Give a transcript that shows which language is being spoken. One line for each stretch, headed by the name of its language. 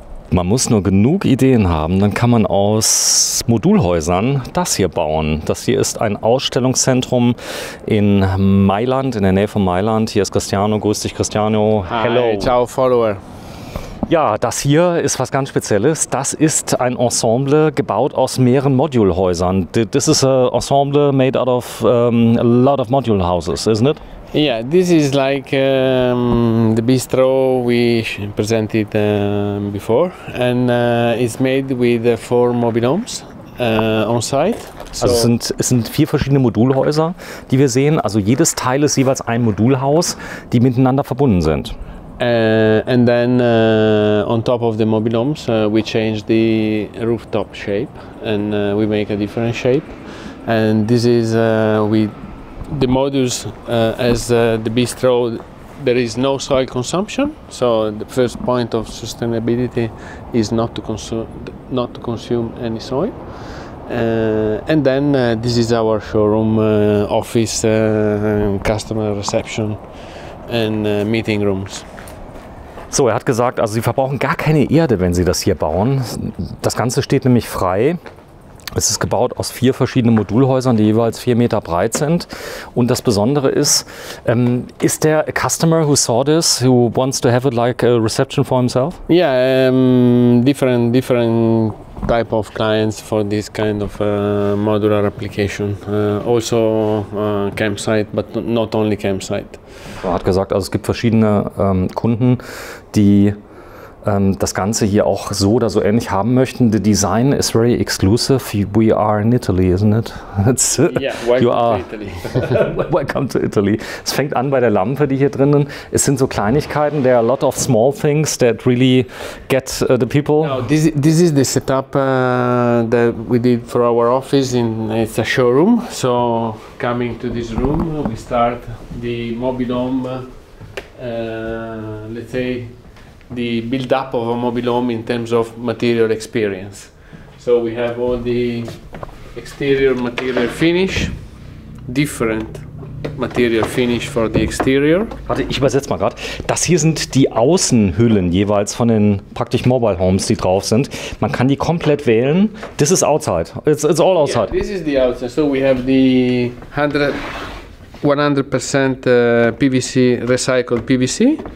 German: Man muss nur genug Ideen haben, dann kann man aus Modulhäusern das hier bauen. Das hier ist ein Ausstellungszentrum in Mailand, in der Nähe von Mailand. Hier ist Cristiano. Grüß dich, Cristiano.
English: Hello. Hi, ciao, Follower.
German: Ja, das hier ist was ganz Spezielles. Das ist ein Ensemble gebaut aus mehreren Modulhäusern.
English: This is an ensemble made out of a lot of module houses, isn't it? Yeah, this is like the bistro we presented before, and it's made with 4 mobile homes on site. So
German: also es sind 4 verschiedene Modulhäuser, die wir sehen. Also jedes Teil ist jeweils ein Modulhaus, die miteinander verbunden sind.
English: And then on top of the mobile homes, we change the rooftop shape, and we make a different shape. And this is the modules as the bistro. There is no soil consumption, so the first point of sustainability is not to consume any soil. And then this is our showroom, office, customer reception, and meeting rooms.
German: So, er hat gesagt, also Sie verbrauchen gar keine Erde, wenn Sie das hier bauen. Das Ganze steht nämlich frei. Es ist gebaut aus 4 verschiedenen Modulhäusern, die jeweils 4 Meter breit sind. Und das Besondere ist der
English: a customer who saw this, who wants to have it like a reception for himself? Yeah, different type of clients for this kind of modular application. Also campsite, but not only campsite.
German: Er hat gesagt, also es gibt verschiedene Kunden, die das Ganze hier auch so oder so ähnlich haben möchten.
English: The design is very exclusive. We are in Italy, isn't it? Yeah, welcome to Italy. Welcome to Italy.
German: Es fängt an bei der Lampe, die hier drinnen. Es sind so Kleinigkeiten.
English: There are a lot of small things that really get the people. No, this is the setup that we did for our office. It's a showroom. So coming to this room, we start the mobile home. Let's say the build-up of a mobile home in terms of material experience. So we have all the exterior material finish, different material finish for the exterior.
German: Warte, ich übersetze mal gerade. Das hier sind die Außenhüllen jeweils von den praktisch Mobile Homes, die drauf sind. Man kann die komplett wählen.
English: This is outside. It's all outside. Yeah, this is the outside. So we have the 100% PVC, recycled PVC.